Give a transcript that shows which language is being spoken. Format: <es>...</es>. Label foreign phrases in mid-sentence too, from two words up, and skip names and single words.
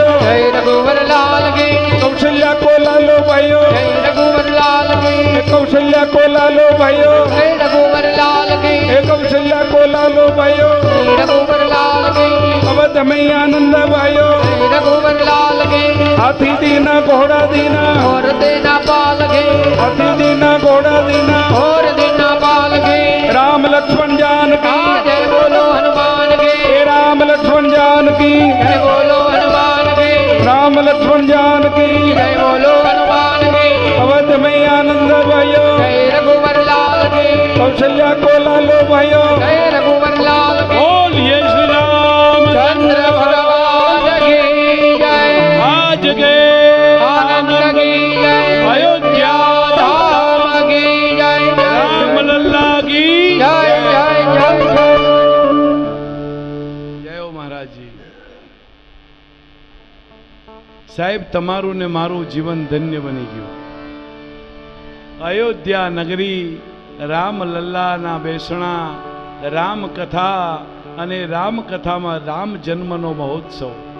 <hi>जय रघुवर लाल की कौशल्या को लालो भयो जय रघुवर लाल की कौशल्या को लालो भयो जय रघुवर लाल की कौशल्या को लालो भयो जय रघुवर लाल की अवध में आनंद भयो जय रघुवर लाल की हाथी दीना घोड़ा दीना और देना पाल के हाथी दीना घोड़ा दीना और देना पाल के राम लक्ष्मण जान की जय बोलो हनुमान के हे राम लक्ष्मण जान की जय बोलो हनुमान के राम लक्ष्मण जान की जय बोलो हनुमान के अवध में आनंद भयो जय रघुवर लाल के कौशल्या को लालो भयो जय रघुवर लाल के बोलिए श्री राम चंद्र भगवान की जय आज के आनंद की जय अयोध्या धाम की जय राम लल्ला की जय जय जय जय</hi> <gu>જય હો મહારાજજી સાહેબ તમારું ને મારું જીવન ધન્ય બની ગયું અયોધ્યા નગરી રામ લલ્લાના બેસણા રામ કથા અને રામ કથામાં રામ જન્મનો મહોત્સવ</gu>